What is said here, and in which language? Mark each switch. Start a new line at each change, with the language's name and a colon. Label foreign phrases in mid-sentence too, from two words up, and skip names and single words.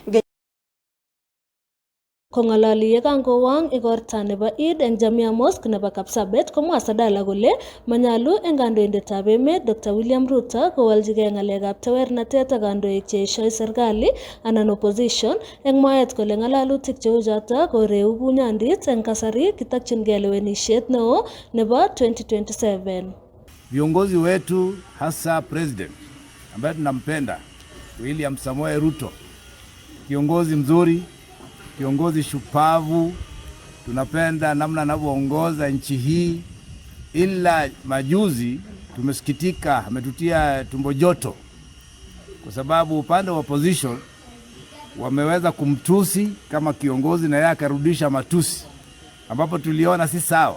Kalenjin: Kongalali yekangowang igorta nebo Eid eng Jamia Mosque nebo Kapsabet komwa Sadala kole manyalu eng kandoindetab emet Dr. William Ruto kowaljigei ngalekab tewernatet ak kandoik cheeshoi serikali anan opposition eng mwaet kole ngalalutik cheu choto koreu bunyandit eng kasari kitakyingei lewenisiet neo nebo 2027.
Swahili: Viongozi wetu hasa president ambaye tunampenda William Samoei Ruto, kiongozi mzuri, kiongozi shupavu, tunapenda namna anavyoongoza nchi hii, ila majuzi tumesikitika ametutia tumbo joto kwa sababu upande wa opposition wameweza kumtusi kama kiongozi na yeye akarudisha matusi, ambapo tuliona si sawa.